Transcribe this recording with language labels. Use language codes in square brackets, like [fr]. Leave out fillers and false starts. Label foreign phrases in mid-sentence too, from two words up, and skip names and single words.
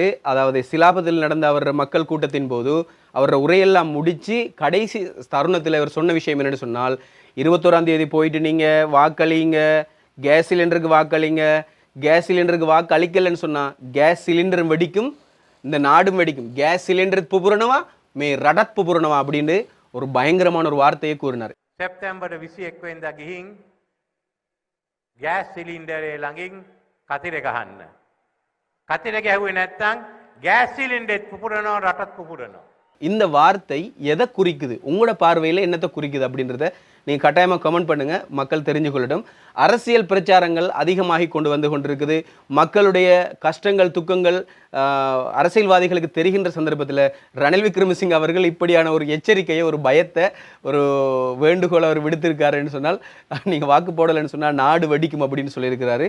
[ta] அதாவது சிலாபத்தில் நடந்த அவரோட மக்கள் கூட்டத்தின் போது அவரோட உரையெல்லாம் முடித்து கடைசி தருணத்தில் அவர் சொன்ன விஷயம் என்னென்னு சொன்னால், 21ஆம் தேதி போயிட்டு நீங்கள் வாக்களிங்க, [en] gas cylinder [ta] வாக்களிங்க. [en] gas cylinder [ta] வாக்கு அளிக்கலைன்னு சொன்னால் [en] gas cylinder [ta] வெடிக்கும், இந்த நாடும் வெடிக்கும். [en] gas cylinder [si] පුපුරනවා මේ රටත් පුපුරනවා [ta] அப்படின்னு ஒரு பயங்கரமான ஒரு வார்த்தையை கூறினார். [si] செப்டம்பர் 21 වෙනිදා ගිහින් ගෑස් සිලින්ඩරේ ළඟින් කතිර ගහන්න. කතිර ගැහුවේ නැත්නම් ගෑස් සිලින්ඩරෙත් පුපුරනවා රටත් පුපුරනවා. [ta] இந்த வார்த்தை எதை குறிக்குது, உங்களோட பார்வையில் என்னத்தை குறிக்குது அப்படின்றத நீங்கள் கட்டாயமாக கமெண்ட் பண்ணுங்கள், மக்கள் தெரிஞ்சு கொள்ளட்டும். அரசியல் பிரச்சாரங்கள் அதிகமாகி கொண்டு வந்து கொண்டிருக்குது. மக்களுடைய கஷ்டங்கள் துக்கங்கள் அரசியல்வாதிகளுக்கு தெரிகின்ற சந்தர்ப்பத்தில் ரணில் விக்ரமசிங்க அவர்கள் இப்படியான ஒரு எச்சரிக்கையை, ஒரு பயத்தை, ஒரு வேண்டுகோளை அவர் விடுத்திருக்காருன்னு சொன்னால், நீங்கள் வாக்கு போடலைன்னு சொன்னால் நாடு வெடிக்கும் அப்படின்னு சொல்லியிருக்கிறாரு.